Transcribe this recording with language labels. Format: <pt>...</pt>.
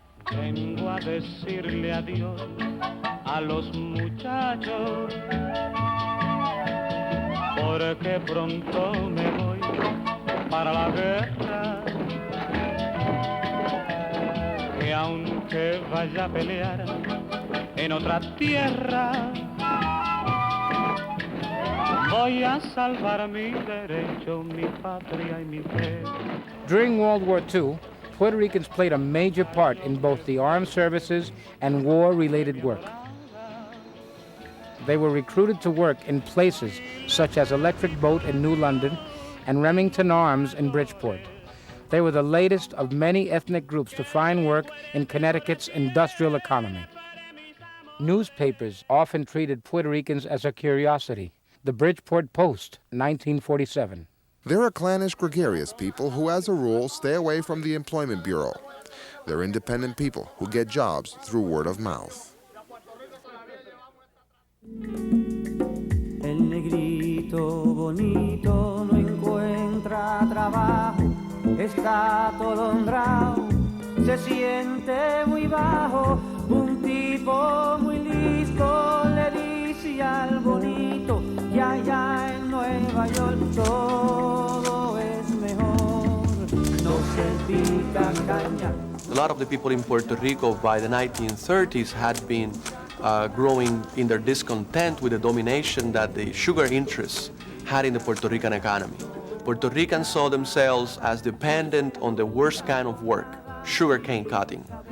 <es>Vengo a decirle adiós a los muchachos, porque pronto me voy para la guerra, que aunque vaya a pelear en otra tierra, voy a salvar mi derecho, mi patria y mi fe.</es> <en>During World War II, Puerto Ricans played a major part in both the armed services and war-related work. They were recruited to work in places such as Electric Boat in New London and Remington Arms in Bridgeport. They were the latest of many ethnic groups to find work in Connecticut's industrial economy. Newspapers often treated Puerto Ricans as a curiosity. The Bridgeport Post, 1947. They're a clannish, gregarious people who, as a rule, stay away from the Employment Bureau. They're independent people who get jobs through word of mouth.</en> <es>El negrito bonito no encuentra trabajo, está atolondrado, se siente muy bajo. Un tipo muy listo le dice al bonito que allá en Nueva York todo es mejor, no se pica caña.</es> <en>A lot of the people in Puerto Rico by the 1930s had been growing in their discontent with the domination that the sugar interests had in the Puerto Rican economy. Puerto Ricans saw themselves as dependent on the worst kind of work, sugarcane cutting.</en>